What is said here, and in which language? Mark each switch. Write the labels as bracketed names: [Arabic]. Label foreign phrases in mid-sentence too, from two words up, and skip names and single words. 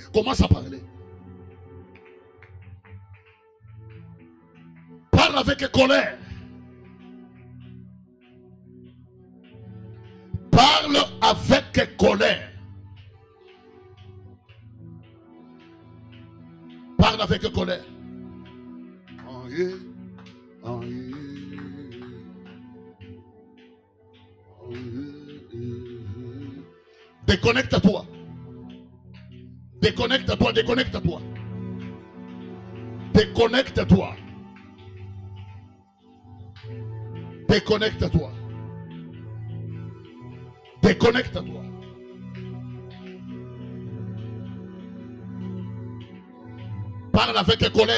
[French] Commence à parler. Parle avec colère. Parle avec colère. Parle avec colère. [English] Oh yeah. Oh yeah. Oh yeah. [French] Déconnecte-toi. Déconnecte-toi, déconnecte-toi. Déconnecte-toi. Déconnecte-toi. Déconnecte-toi. Parle avec colère.